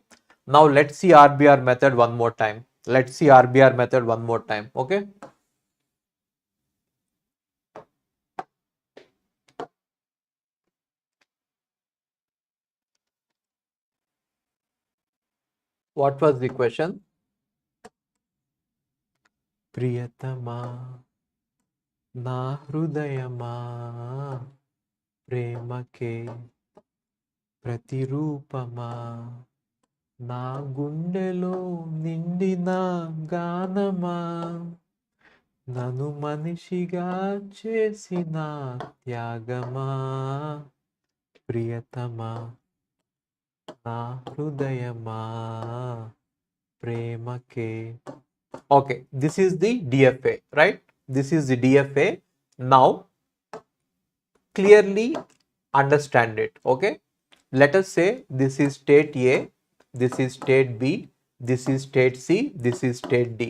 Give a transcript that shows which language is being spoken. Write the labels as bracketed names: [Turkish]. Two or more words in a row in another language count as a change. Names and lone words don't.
[English] Now, let's see RBR method one more time. Let's see RBR method one more time. Okay? What was the question? [Telugu] ప్రియతమా, నా హృదయమా, ప్రేమకే ప్రతిరూపమా నా గుండెలో నిండిన గానమా నన్ను మనిషిగా చేసిన త్యాగమా ప్రియతమా నా హృదయమా ప్రేమకే. [English] Okay, this is the DFA, right? This is the DFA. Now, clearly understand it. Okay, let us say this is state A, this is state B, this is state C, this is state D.